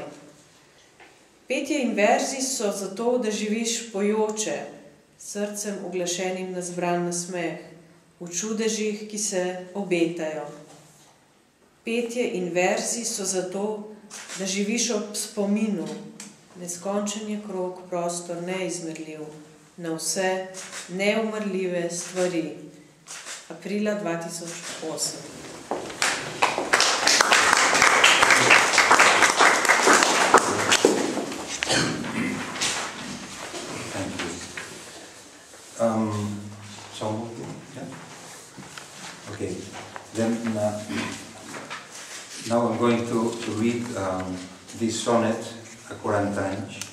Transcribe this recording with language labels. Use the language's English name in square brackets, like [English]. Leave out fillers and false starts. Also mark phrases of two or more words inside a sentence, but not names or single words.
[Slovenian] Petje in verzi so zato, da živiš pojoče, srcem uglašenim na zbran nasmeh, v čudežih, ki se obetajo. Petje in verzi so zato, da živiš ob spominu, neskončen je krog, prostor neizmerljiv, na vse neumrljive stvari. Aprila 2008. [English] Okay, then now I'm going to read this sonnet, A 40 anys.